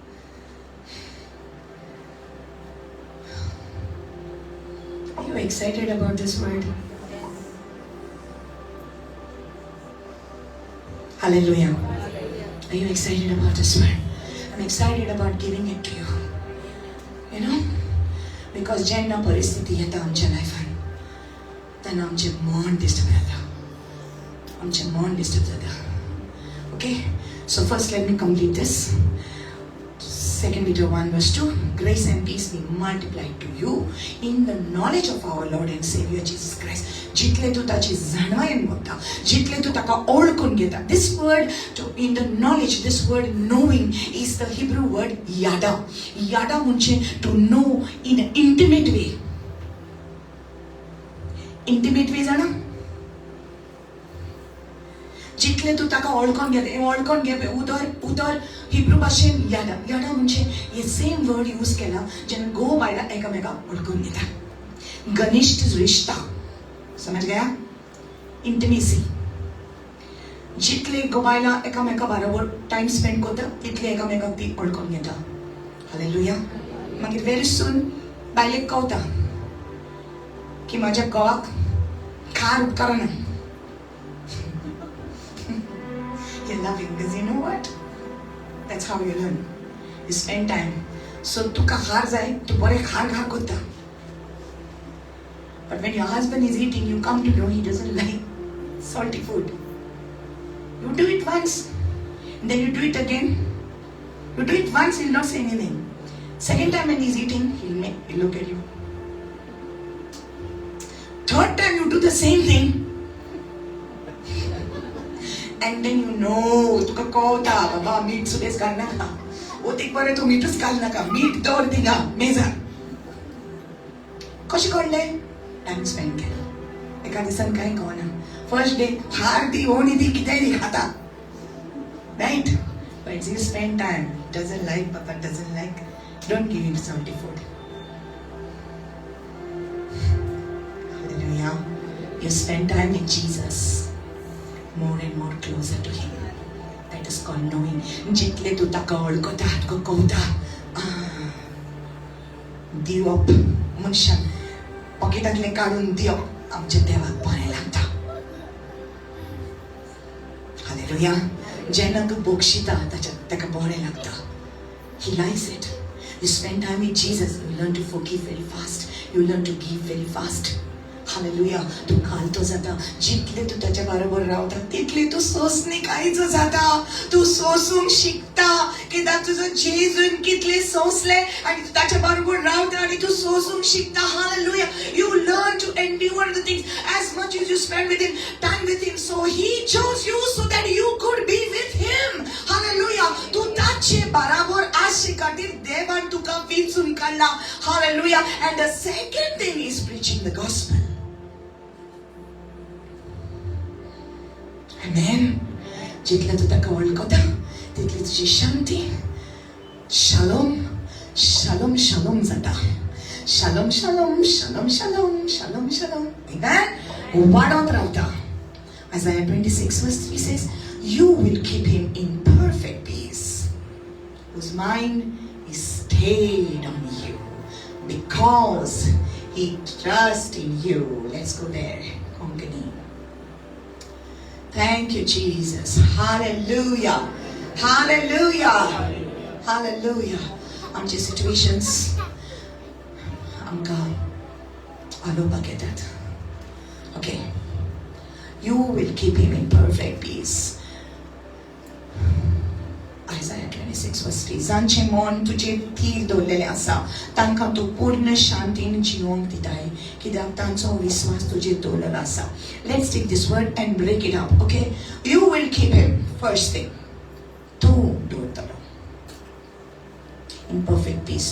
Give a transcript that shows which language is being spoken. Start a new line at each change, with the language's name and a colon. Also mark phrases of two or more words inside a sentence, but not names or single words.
English: Are you excited about this word? Hallelujah. Are you excited about this word? I'm excited about giving it to you. You know? Because
Konkani: जेन्ना परिस्थिती येता आमच्या लायफान तेन्ना आमचें मन डिस्टर्ब जाता. आमचें मन डिस्टर्ब जाता.
English: Okay? So first let me complete this. 2 Peter 1 verse 2. Grace and peace be multiplied to you in the knowledge of our Lord and Savior Jesus Christ.
Konkani: जितले तू ताची जाणवायेन बघता, जितले तू ताका ओळखून घेता.
English: This word in the knowledge, this word knowing is the Hebrew word yada. Yada म्हणजे to know in an intimate way. Intimate way जाणा?
Konkani: जितले तू ताका ओळखून घे उदर हिब्रू भाशेन यादा. यादा म्हणजे हे
English: same word use
Konkani: केला जेन्ना गो बायला एकामेकाक ओळखून घेता.
Hindi: घनिष्ठ रिश्ता, समज गया?
Konkani: इंटिमेसी. जितले गो बायला एकामेका बरोबर
English: time spend
Konkani: करता तितले एकामेकाक ती ओळखून घेता. हालेलुया. मागीर व्हेरी सून बायलेक कळटा की माझ्या घोवाक खार उपकारना.
English: You love him because you know what? That's how you learn. You spend time.
Konkani: So तुका खार जाय, तू बरे खार करता.
English: But when your husband is eating, you come to know he doesn't like salty food. You do it once, and then you do it again. You do it once, he'll not say anything. Second time when he's eating, he'll look at you. Third time you do the same thing. And then you know,
Konkani: तुका कळटा बाबा मीठ सुबेज घाल नाका. ओतीक बरें तू मीठच घाल नाका. मीठ दवर थिंगा मेजार. कशें कळलें?
English: time spend
Konkani: केलो. एका दिसान कांय कळना.
English: first day
Konkani: हार दी ओणी दी कितेंय दी खाता.
English: Right? But you spend time. Doesn't like, Papa doesn't like. Don't give him salty food. Hallelujah. You spend time with Jesus. More and more closer to him. That is called knowing.
Konkani: जितले तू ताका ओळखता, तुका कळटा. दिवप मनशान पॉकेटांतले काडून दिवप आमच्या देवाक बरें लागता. हालेलुया. जेन्ना तू बक्षिता ताका बरें लागता.
English: He likes it. You spend time with Jesus, you learn to forgive very fast. You learn to give very fast.
Konkani: हालेलुया. तू घालतो जाता. जितले तू त्याच्या बरोबर रावता तितले तू सोसणीकायचो जाता. तू सोसूंक शिकता. कित्याक तुजो जेजून कितले सोसले आनी तू ताच्या बरोबर रावता आनी तू सोसूंक शिकता. हालेलुया.
English: You learn to endure the things as much as you spend with him, time with him. So he chose you so that you could be with him. Hallelujah.
Konkani: तू ताचे बरोबर आशे खातीर देवान तुका वेंचून काडला.
English: Hallelujah. And the second thing is preaching the gospel. Amen.
Konkani: जितले तू ताका वळखता तितली तुजी शांती
Hebrew: שלום שלום שלום
Konkani: जाता.
Hebrew: שלום שלום שלום שלום שלום שלום.
Konkani: Amen. वाडत रावता.
English: Isaiah 26 verse 3 says, you will keep him in perfect peace, whose mind is stayed on you, because he trusts in you. Let's go there. Konkani. Thank you, Jesus. Hallelujah. Hallelujah. Hallelujah.
Konkani: आमचे situations आमकां आलोवपाक येतात.
English: Okay. You will keep him in perfect peace. Isaiah 26 26 verse 3.
Konkani: जांचे मन तुजे थीर दवरलेले आसा तांकां तूं पूर्ण शांतीन जिवंक दिताय कित्याक तांचो विश्वास तुजेर दवरलेलो आसा.
English: let's take this word and break it up. okay, you will keep him. first thing,
Konkani: तूं दवरतलो
English: in perfect peace.